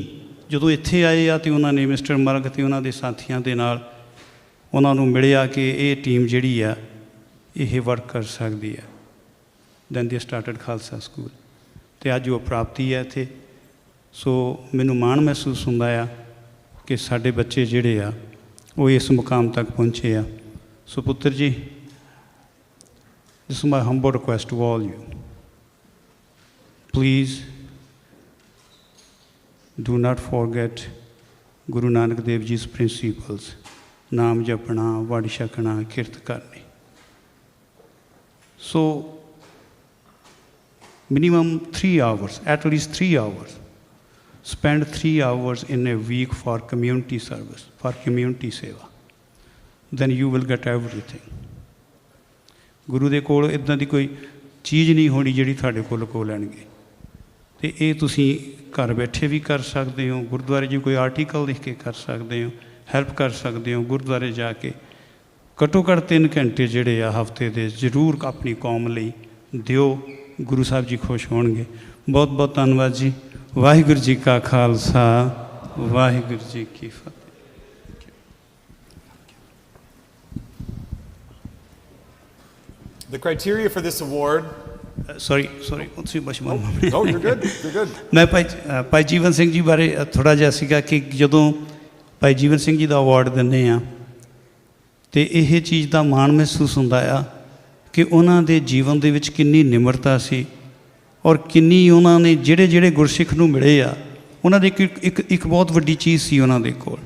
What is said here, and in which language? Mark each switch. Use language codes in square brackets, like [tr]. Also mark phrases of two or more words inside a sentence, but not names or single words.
[pa] ਜਦੋਂ ਇੱਥੇ ਆਏ ਆ ਅਤੇ ਉਹਨਾਂ ਨੇ ਮਿਸਟਰ ਮਰਗ ਅਤੇ ਉਹਨਾਂ ਦੇ ਸਾਥੀਆਂ ਦੇ ਨਾਲ ਉਹਨਾਂ ਨੂੰ ਮਿਲਿਆ ਕਿ ਇਹ ਟੀਮ ਜਿਹੜੀ ਆ ਇਹ ਵਰਕ ਕਰ ਸਕਦੀ ਹੈ. [en] then they started [pa] ਖਾਲਸਾ ਸਕੂਲ ਅਤੇ ਅੱਜ ਉਹ ਪ੍ਰਾਪਤੀ ਹੈ ਇੱਥੇ. ਸੋ ਮੈਨੂੰ ਮਾਣ ਮਹਿਸੂਸ ਹੁੰਦਾ ਆ ਕਿ ਸਾਡੇ ਬੱਚੇ ਜਿਹੜੇ ਆ ਉਹ ਇਸ ਮੁਕਾਮ ਤੱਕ ਪਹੁੰਚੇ ਆ. ਸੋ ਪੁੱਤਰ ਜੀ, [en] this is my humble request to all you. Please do not forget Guru Nanak Dev Ji's principles. [pa] ਨਾਮ ਜਪਣਾ, ਵੜ ਛਕਣਾ, ਕਿਰਤ ਕਰਨੀ. [en] So minimum 3 hours, at least 3 hours. Spend 3 hours in a week for community service, for community seva. Then you will get everything. [pa] ਗੁਰੂ ਦੇ ਕੋਲ ਇੱਦਾਂ ਦੀ ਕੋਈ ਚੀਜ਼ ਨਹੀਂ ਹੋਣੀ ਜਿਹੜੀ ਤੁਹਾਡੇ ਕੋਲ ਲੁਕੋ ਲੈਣਗੇ. ਅਤੇ ਇਹ ਤੁਸੀਂ ਘਰ ਬੈਠੇ ਵੀ ਕਰ ਸਕਦੇ ਹੋ, ਗੁਰਦੁਆਰੇ 'ਚ ਕੋਈ ਆਰਟੀਕਲ ਲਿਖ ਕੇ ਕਰ ਸਕਦੇ ਹੋ, ਹੈਲਪ ਕਰ ਸਕਦੇ ਹੋ. ਗੁਰਦੁਆਰੇ ਜਾ ਕੇ ਘੱਟੋ ਘੱਟ 3 ਘੰਟੇ ਜਿਹੜੇ ਆ ਹਫ਼ਤੇ ਦੇ ਜ਼ਰੂਰ ਆਪਣੀ ਕੌਮ ਲਈ, ਦਿਓ, ਗੁਰੂ ਸਾਹਿਬ ਜੀ ਖੁਸ਼ ਹੋਣਗੇ। ਬਹੁਤ ਬਹੁਤ ਧੰਨਵਾਦ ਜੀ। ਵਾਹਿਗੁਰੂ ਜੀ ਕਾ ਖਾਲਸਾ, ਵਾਹਿਗੁਰੂ ਜੀ ਕੀ ਫਤਿਹ। [en] The criteria for this award. Sorry, [pa] ਤੁਸੀਂ ਬਸ਼ਮਾਨ। [en] No, you're good. You're good. [pa] ਮੈਂ ਭਾਈ ਜੀਵਨ ਸਿੰਘ ਜੀ ਬਾਰੇ ਥੋੜ੍ਹਾ ਜਿਹਾ ਸੀਗਾ ਕਿ ਜਦੋਂ ਭਾਈ ਜੀਵਨ ਸਿੰਘ ਜੀ ਦਾ ਅਵਾਰਡ ਦਿੰਦੇ ਆ ਅਤੇ ਇਹ ਚੀਜ਼ ਦਾ ਮਾਣ ਮਹਿਸੂਸ ਹੁੰਦਾ ਆ ਕਿ ਉਹਨਾਂ ਦੇ ਜੀਵਨ ਦੇ ਵਿੱਚ ਕਿੰਨੀ ਨਿਮਰਤਾ ਸੀ ਔਰ ਕਿੰਨੀ ਉਹਨਾਂ ਨੇ ਜਿਹੜੇ ਗੁਰਸਿੱਖ ਨੂੰ ਮਿਲੇ ਆ ਉਹਨਾਂ ਦੇ ਇੱਕ ਬਹੁਤ ਵੱਡੀ ਚੀਜ਼ ਸੀ ਉਹਨਾਂ ਦੇ ਕੋਲ।